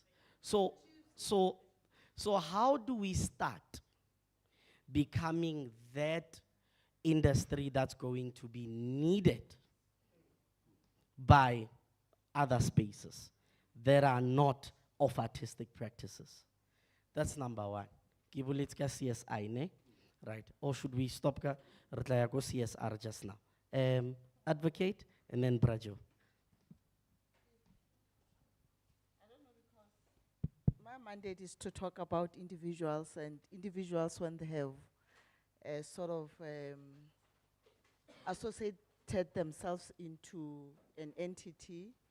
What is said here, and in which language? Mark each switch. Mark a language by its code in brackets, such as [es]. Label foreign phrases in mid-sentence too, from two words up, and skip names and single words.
[en] So how do we start becoming that industry that's going to be needed by other spaces that are not of artistic practices? That's number one. Kibulitska CSI, ne? right? Or should we stop ka? [tn] Re tla ya ko [en] CSR just now. Advocate and then Brajo. My mandate is to talk about individuals, and individuals when they have sort of associated themselves into an entity.